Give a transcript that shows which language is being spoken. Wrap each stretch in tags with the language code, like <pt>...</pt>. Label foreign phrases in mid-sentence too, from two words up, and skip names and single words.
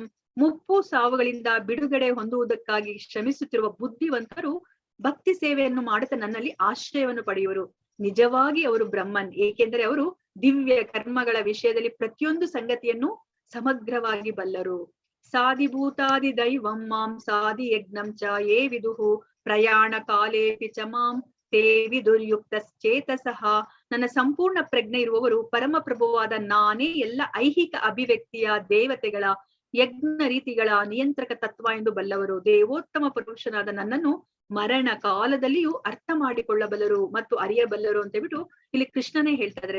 <kn>ಮುಪ್ಪು ಸಾವುಗಳಿಂದ ಬಿಡುಗಡೆ ಹೊಂದುವುದಕ್ಕಾಗಿ ಶ್ರಮಿಸುತ್ತಿರುವ ಬುದ್ಧಿವಂತರು ಭಕ್ತಿ ಸೇವೆಯನ್ನು ಮಾಡುತ್ತಾ ನನ್ನಲ್ಲಿ ಆಶ್ರಯವನ್ನು ಪಡೆಯುವರು. ನಿಜವಾಗಿ ಅವರು ಬ್ರಹ್ಮನ್, ಏಕೆಂದರೆ ಅವರು ದಿವ್ಯ ಕರ್ಮಗಳ ವಿಷಯದಲ್ಲಿ ಪ್ರತಿಯೊಂದು ಸಂಗತಿಯನ್ನು ಸಮಗ್ರವಾಗಿ ಬಲ್ಲರು.</kn> <sa>ಸಾಧಿಭೂತಾದಿ ದೈವಂ ಮಾಂ ಸಾಧಿ ಯಜ್ಞಂ ಚ ಯೇ ವಿದುಹು ಪ್ರಯಾಣ ಕಾಲೇಪಿ ಚ ಮಾಂ ತೇ ವಿದುರ್ಯುಕ್ತಶ್ಚೇತಸಃ.</sa> <kn>ನನ್ನ ಸಂಪೂರ್ಣ ಪ್ರಜ್ಞೆ ಇರುವವರು ಪರಮ ಪ್ರಭುವಾದ ನಾನೇ ಎಲ್ಲ ಐಹಿಕ ಅಭಿವ್ಯಕ್ತಿಯ ದೇವತೆಗಳ ಯಜ್ಞ ರೀತಿಗಳ ನಿಯಂತ್ರಕ ತತ್ವ ಎಂದು ಬಲ್ಲವರು. ದೇವೋತ್ತಮ ಪುರುಷನಾದ ನನ್ನನ್ನು ಮರಣ ಕಾಲದಲ್ಲಿಯೂ ಅರ್ಥ ಮಾಡಿಕೊಳ್ಳಬಲ್ಲರು ಮತ್ತು ಅರಿಯಬಲ್ಲರು ಅಂತ ಹೇಳ್ಬಿಟ್ಟು ಇಲ್ಲಿ ಕೃಷ್ಣನೇ ಹೇಳ್ತಾ ಇದ್ದಾರೆ.</kn>